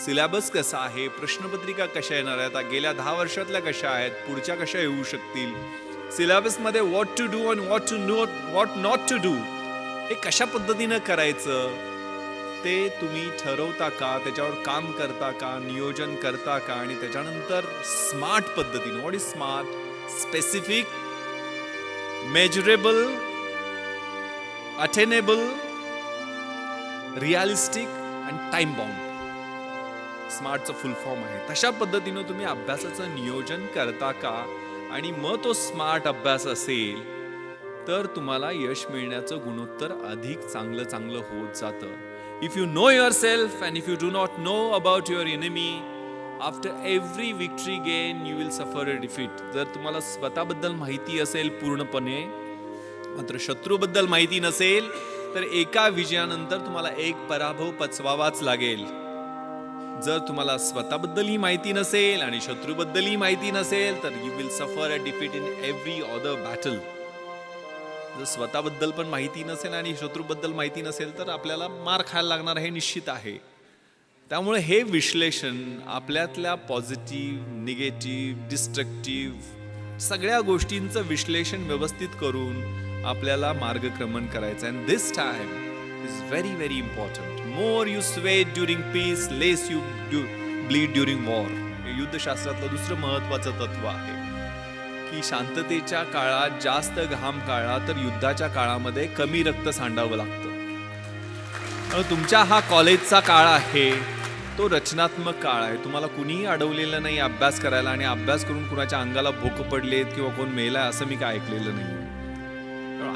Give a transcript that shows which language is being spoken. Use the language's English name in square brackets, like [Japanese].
[Marathi] Syllabus कसा आहे, प्रश्नपत्रिका कशा येणार आहेत, गेल्या 10 वर्षातल्या कशा आहेत, पुढच्या कशा येऊ शकतील, सिलेबसमध्ये [English] what to do [Marathi] आणि [English] what not to do [Marathi] हे कशा पद्धतीनं करायचं ते तुम्ही ठरवता का, त्याच्यावर काम करता का, नियोजन करता का, आणि त्याच्यानंतर स्मार्ट पद्धतीने, what is smart, [English] Specific, measurable, attainable, realistic and time bound. [Marathi] स्मार्टचं full form आहे. तशा पद्धतीनं तुम्ही अभ्यासाचं नियोजन करता का, आणि मग तो स्मार्ट अभ्यास असेल तर तुम्हाला यश मिळण्याचं गुणोत्तर अधिक चांगलं होत जातं. [English] If you know yourself and if you do not know about your enemy, after every victory gain you will suffer a defeat. [Marathi] जर तुम्हाला स्वतःबद्दल माहिती असेल पूर्णपणे, मात्र शत्रूबद्दल माहिती नसेल तर एका विजयानंतर तुम्हाला एक पराभव पचवावाच लागेल. जर तुम्हाला स्वतःबद्दलही माहिती नसेल आणि शत्रूबद्दलही माहिती नसेल तर [English] you will suffer a defeat in every other battle. [Marathi] जर स्वतःबद्दल पण माहिती नसेल आणि शत्रूबद्दल माहिती नसेल तर आपल्याला मार खायला लागणार हे निश्चित आहे. त्यामुळे हे विश्लेषण आपल्यातल्या पॉझिटिव्ह, निगेटिव्ह, डिस्ट्रक्टिव्ह सगळ्या गोष्टींचं विश्लेषण व्यवस्थित करून आपल्याला मार्गक्रमण करायचं आहे. [English] And this time is very very important. More you sweat during peace, less you bleed during war. [Marathi] हे युद्धशास्त्रातलं दुसरं महत्वाचं तत्व आहे की शांततेच्या काळात जास्त घाम काढला तर युद्धाच्या काळामध्ये कमी रक्त सांडावं लागतं. तुमच्या हा कॉलेजचा काळ आहे तो रचनात्मक काळ आहे. तुम्हाला कुणीही अडवलेलं नाही अभ्यास करायला, आणि अभ्यास करून कुणाच्या अंगाला भोक पडलेत किंवा कोण मेलाय असं मी काय ऐकलेलं नाही.